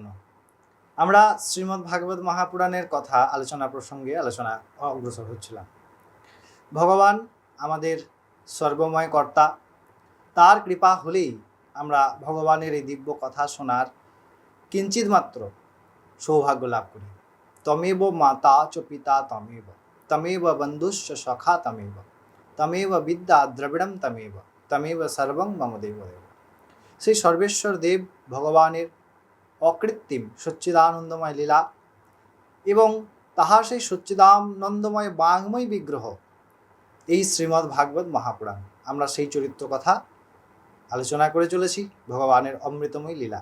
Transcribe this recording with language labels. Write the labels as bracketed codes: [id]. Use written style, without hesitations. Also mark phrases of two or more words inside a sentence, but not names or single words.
[bn] আমরা শ্রীমদ্ ভাগবত মহাপুরাণের কথা আলোচনা অগ্রসর হচ্ছিলাম। ভগবান আমাদের সর্বময় কর্তা, তার কৃপা হলেই আমরা ভগবানের এই দিব্য কথা শোনার কিঞ্চিত মাত্র সৌভাগ্য লাভ করি। [sa] তমেব মাতা চ পিতা তমেব, তমেব বন্ধুশ্চ সখা তমেব, তমেব বিদ্যা দ্রবিড়ম তমেব, তমেব সর্বং মম দেবদেব। [bn] সেই সর্বেশ্বর দেব ভগবানের অকৃত্রিম সচ্চিদানন্দময় লীলা এবং তাহার সেই সচ্চিদানন্দময় বাঙ্গময় বিগ্রহ এই শ্রীমদ্ ভাগবত মহাপুরাণ। আমরা সেই চরিত্র কথা আলোচনা করে চলেছি, ভগবানের অমৃতময় লীলা।